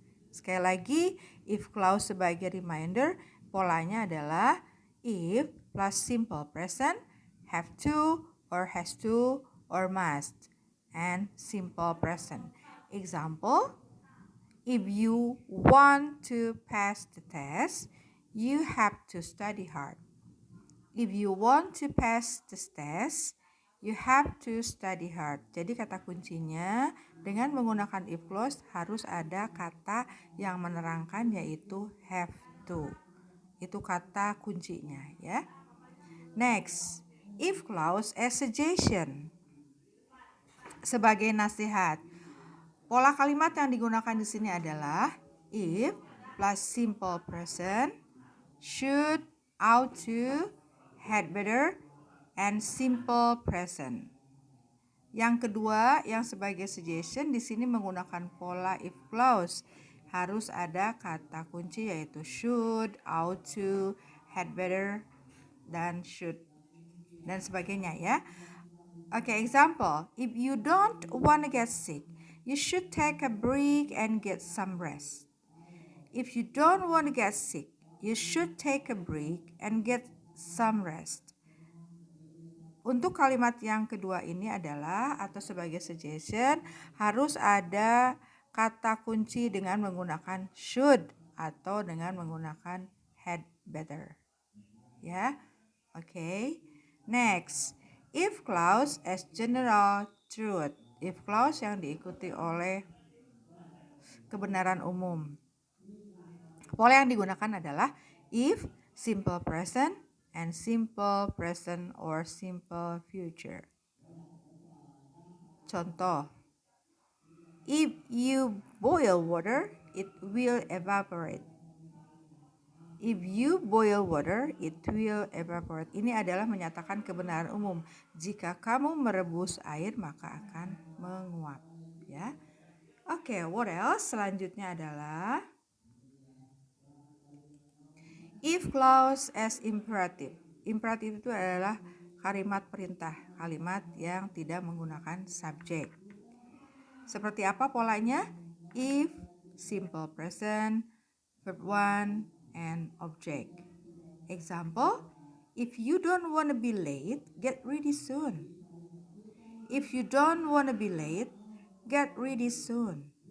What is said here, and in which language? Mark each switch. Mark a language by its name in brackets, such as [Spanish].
[Indonesian] Sekali lagi, if clause sebagai reminder, polanya adalah if plus simple present, have to, or has to, or must, and simple present. [English] Example, if you want to pass the test, you have to study hard. If you want to pass the test, you have to study hard. [Indonesian] Jadi kata kuncinya dengan menggunakan if clause harus ada kata yang menerangkan, yaitu have to. Itu kata kuncinya ya. [English] Next, if clause as suggestion. [Indonesian] Sebagai nasihat. Pola kalimat yang digunakan di sini adalah if plus simple present, should, ought to, had better, and simple present. Yang kedua, yang sebagai suggestion di sini menggunakan pola if clause. Harus ada kata kunci yaitu should, ought to, had better, dan should, dan sebagainya ya. [English] Okay, example, if you don't want to get sick, you should take a break and get some rest. If you don't want to get sick, you should take a break and get some rest. [Indonesian] Untuk kalimat yang kedua ini adalah atau sebagai suggestion harus ada kata kunci dengan menggunakan should atau dengan menggunakan had better. Ya. Okay. [English] Next, if clause as general truth. [Indonesian] If clause yang diikuti oleh kebenaran umum. Pola yang digunakan adalah if, simple present, and simple present or simple future. [English] Contoh, if you boil water, it will evaporate. If you boil water, it will evaporate. [Indonesian] Ini adalah menyatakan kebenaran umum. Jika kamu merebus air, maka akan menguap. Ya. [English] Oke, what else? [Indonesian] Selanjutnya adalah [English] if clause as imperative. [Indonesian] Imperative itu adalah kalimat perintah, kalimat yang tidak menggunakan subjek. Seperti apa polanya? [English] If, simple present, verb 1, and object. Example, if you don't want to be late, get ready soon. If you don't want to be late, get ready soon.